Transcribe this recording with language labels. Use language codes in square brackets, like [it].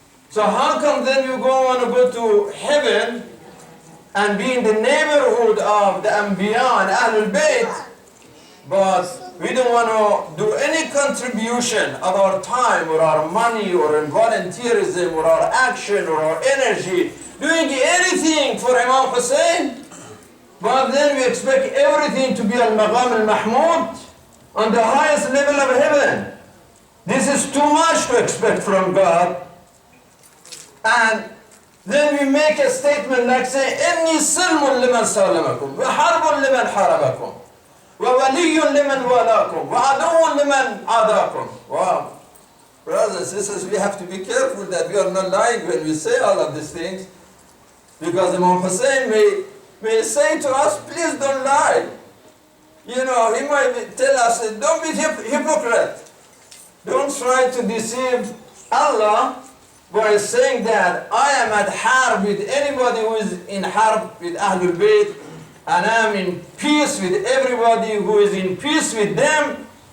[en] So how come then you want to go to heaven and be in the neighborhood of the Anbiya and Ahlul Bayt, but we don't want to do any contribution of our time or our money or in volunteerism or our action or our energy, doing anything for Imam Hussein, but then we expect everything to be al-Maqam al-Mahmud on the highest level of heaven. This is too much to expect from God. And then we make a statement like say, [ar] إِنِّي سِلْمٌ لِمَنْ سَالَمَكُمْ وَحَرْبٌ لِمَنْ حَارَبَكُمْ وَوَلِيٌّ لِمَنْ وَالَاكُمْ وَعَدُوٌّ لِمَنْ عَادَاكُمْ. [en] Wow. Brothers and sisters, we have to be careful that we are not lying when we say all of these things. Because Imam Hussein may say to us, please don't lie. You know, he might tell us, don't be hypocrite. Don't try to deceive Allah by saying that I am at harb with anybody who is in harb with Ahlul Bayt, and I am in peace with everybody who is in peace with them.